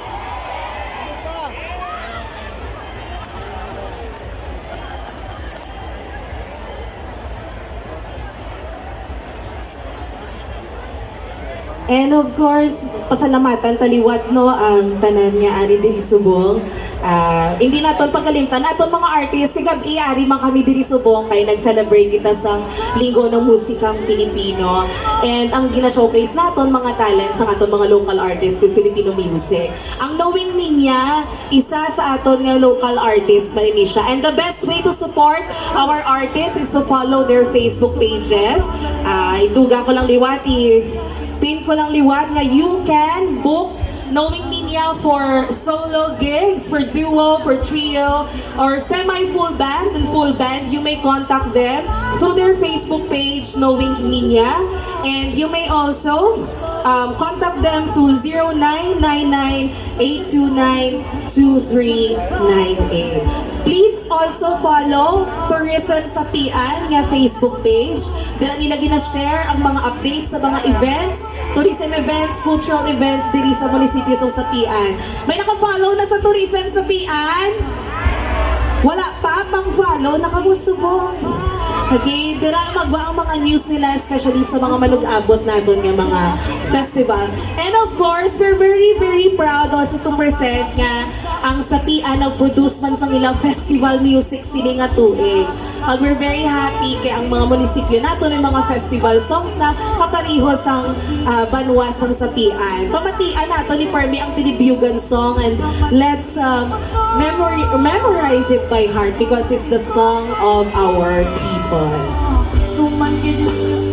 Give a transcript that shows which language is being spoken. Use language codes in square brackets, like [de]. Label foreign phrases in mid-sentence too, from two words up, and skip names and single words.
[en] And of course, [hil] pasalamatan taliwat no ang tanan nga ari diri subong. Hindi naton pagkalimtan aton mga artist kagabi ari man kami diri subong kay nag-celebrate kita sa Linggo ng Musikang Pilipino. And ang gina-showcase naton mga talents ang aton mga [en] local artists with Filipino music. [hil] Ang Knowing Ninya, isa sa aton nga [en] local artist [hil] ba ini siya. [en] And the best way to support our artists is to follow their Facebook pages. [hil] Iduga ko lang liwati. Pin ko lang liwat nga [en] you can book Knowing Ninya for solo gigs, for duo, for trio, or semi-full band and full band. You may contact them through their Facebook page, Knowing Ninya. And you may also contact them through 0999-829-2398. Please also follow Tourism sa Pian nga Facebook page. [hil] Dila nila gina-share ang mga updates sa mga events, [en] tourism events, cultural events [hil] diri sa munisipyo sa Sapian. May naka-follow na sa Tourism sa Pian? Wala pa pang follow, nakamusubong. Okay, dira magba ang mga news nila, especially sa mga malug-abot natin ng mga festival. [en] And of course, we're very, very proud also to present [hil] nga ang Sapian nag-produce man sa ilang festival music sili nga tuig. [en] We're very happy [hil] kay ang mga munisipyo nato ng mga [en] festival songs [hil] na kapariho sang banwas sang Sapian. Pamatian nato ni Permi ang [en] Tilibyugan song and let's memorize it by heart because it's the song of our people. Tumangin